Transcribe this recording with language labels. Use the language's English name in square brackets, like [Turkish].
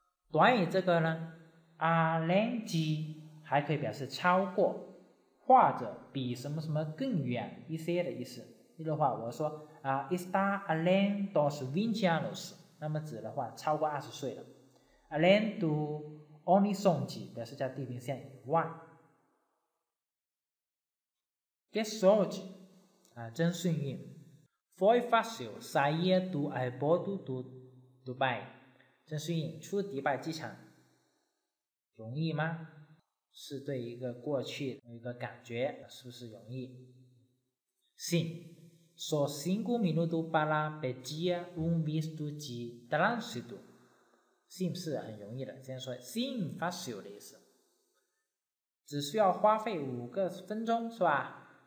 [Chinese] 短语这个呢 além de 还可以表示超过或者比什么什么更远一些的意思。例如的话，我说 [Portuguese] está além dos 20 anos， [Chinese] 那么指的话超过20岁了。 [Portuguese] além do horizonte [Chinese] 表示在地平线以外。 [Portuguese] Que sorte [Chinese] 真幸运。 [Portuguese] Foi fácil sair do aeroporto do Dubai， [Chinese] 真幸运，出迪拜机场容易吗？是对一个过去的一个感觉，是不是容易？ [Portuguese] Sim, só 5 minutos para pedir visto de trânsito。 [Chinese] Sim 是很容易的，这样说 [Portuguese] Sim fácil [Chinese] 的意思，只需要花费5分钟是吧？